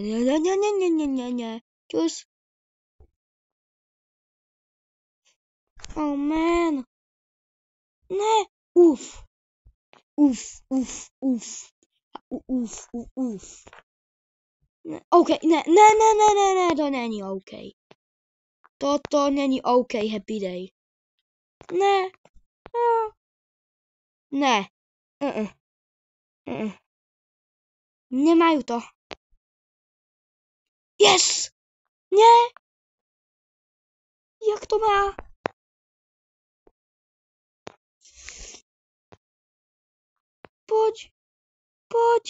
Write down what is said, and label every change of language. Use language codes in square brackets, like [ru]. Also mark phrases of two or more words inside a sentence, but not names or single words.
[en] Čus. Oh man. [cs] Ne. Uf. Ne. OK, ne, to není OK. Toto není OK, [en] happy day. [cs] Ne. Ne. [sk] Nemajú to. [cs] Yes! Nie! Jak to má? [sk] Poď.